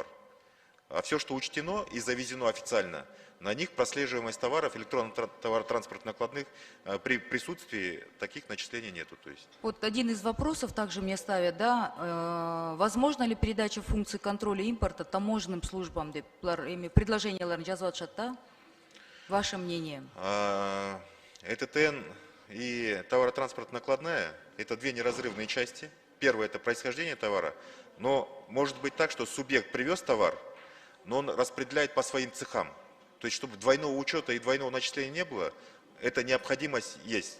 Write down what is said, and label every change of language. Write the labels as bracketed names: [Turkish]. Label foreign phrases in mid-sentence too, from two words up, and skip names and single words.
[Russian] А все, что учтено и завезено официально, на них прослеживаемость товаров, электронных товаротранспортных накладных, при присутствии таких начислений нету. То есть. Вот один из вопросов также мне ставят, да, возможно ли передача функций контроля импорта таможенным службам, [Kyrgyz] предложенияларын жазып атышат, да? [Russian] Ваше мнение? ЭТТН и товаротранспортная накладная – это две неразрывные части. Первое – это происхождение товара. Но может быть так, что субъект привез товар, но он распределяет по своим цехам. То есть, чтобы двойного учета и двойного начисления не было, эта необходимость есть.